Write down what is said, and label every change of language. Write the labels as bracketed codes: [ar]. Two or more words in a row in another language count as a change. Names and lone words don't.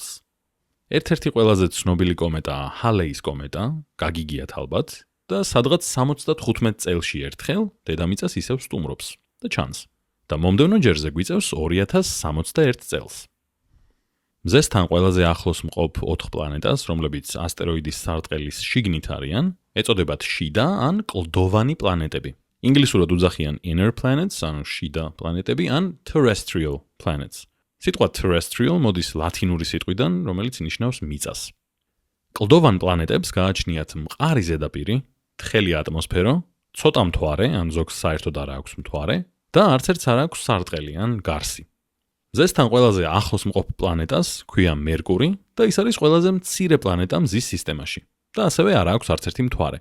[ka] ერთ-ერთი ყველაზე ცნობილი კომეტაა ჰალეის კომეტა, გაგიგიათ ალბათ, და სადღაც 75 წელში ერთხელ დედამიწას ისევ სტუმრობს და ჩანს. და მომდევნო ჯერზე გვიწევს 2061 წელს. მზესთან ყველაზე ახლოს მყოფ 4 პლანეტას, რომლებიც ასტეროიდის სარტყელის შიგნით არიან, ეწოდებათ შიდა ან კლდოვანი პლანეტები. ინგლისურად უძახიან [en] inner planets, [ka] ანუ შიდა პლანეტები, ან [en] terrestrial planets. [ka] სიტყვა terrestrial მოდის ლათინური სიტყვიდან, რომელიც ნიშნავს მიწას. კლდოვან პლანეტებს გააჩნიათ მყარი ზედაპირი, თხელი ატმოსფერო, ცოტა მთვარე, ან ზოგს საერთოდ არ აქვს მთვარე და არც ერთს არ აქვს სარტყელი ან გარსი. მზესთან ყველაზე ახლოს მყოფ პლანეტას ქვია მერკური და ის არის ყველაზე მცირე პლანეტა მზის სისტემაში და ასევე არ აქვს არც ერთი მთვარე.